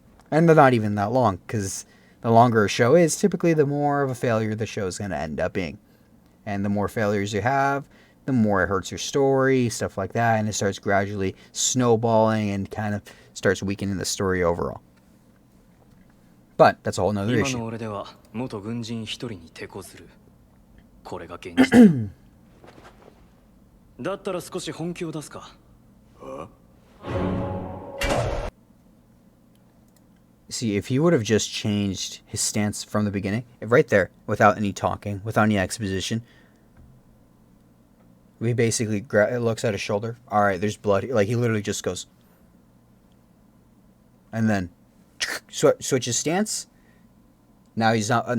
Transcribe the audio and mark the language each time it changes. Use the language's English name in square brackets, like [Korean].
[English] And they're not even that long, because the longer a show is, typically the more of a failure the show is going to end up being. And the more failures you have, the more it hurts your story, stuff like that, and it starts gradually snowballing and kind of starts weakening the story overall. But that's a whole nother issue. [Japanese] 今の俺では元軍人一人に手こずる。これが現実だ。だったら少し本気を出すか。 [English] See, if he would have just changed his stance from the beginning, right there, without any talking, without any exposition, we basically looks at his shoulder. All right, there's blood. Like, he literally just goes, and then switches stance. Now he's not.